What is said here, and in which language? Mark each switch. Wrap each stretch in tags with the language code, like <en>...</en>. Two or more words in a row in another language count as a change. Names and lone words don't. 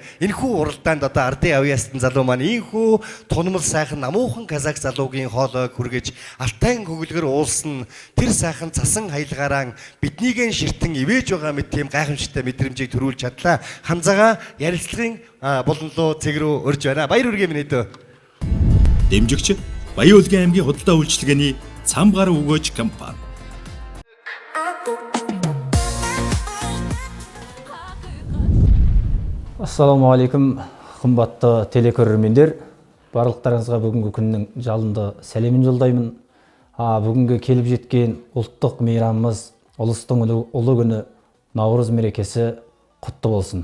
<mn>Энэхүү уралдаанд одоо ардын авьяастан залуу маань ийхүү тунмал сайхан намуухан казак залуугийн хоолойг хүргэж алтайн хөвгөлгөр уулсан тэр сайхан цасан хаялгаараа биднийгэн ширтэн ивэж байгаа мэт тийм гайхамшигтай мэдрэмжийг төрүүлж чадлаа. Хамзаага ярилцлагын болонлоо цэг рүү өрж байна. Баяр хүргэе минь дөө. Дэмжигч Баян-Улгийн аймгийн худалдаа үйлчилгээний Цамгар өгөөж компани.</mn> <ar>السلام عليكم</ar> <kk>қымбатты телекөрермендер. Барлықтарыңызға бүгінгі күннің жалынды сәлемін жолдаймын. Бүгінгі келіп жеткен ұлттық мейрамымыз ұлыстың ұлы күні Наурыз мерекесі құтты болсын.</kk>